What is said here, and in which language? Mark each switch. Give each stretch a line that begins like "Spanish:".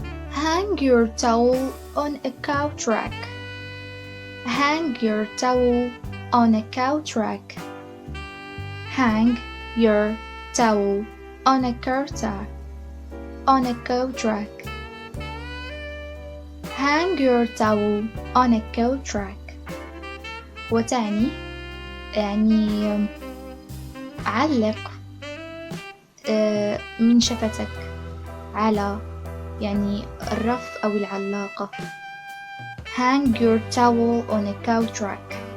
English: Hang your towel on a couch rack. hang your towel on a couch rack. Hang your towel on a couch rack. On a couch rack. Hang your towel on a couch rack.
Arabic: وتعني يعني علق منشفتك على يعني الرف أو العلاقة.
English: Hang your towel on a couch rack.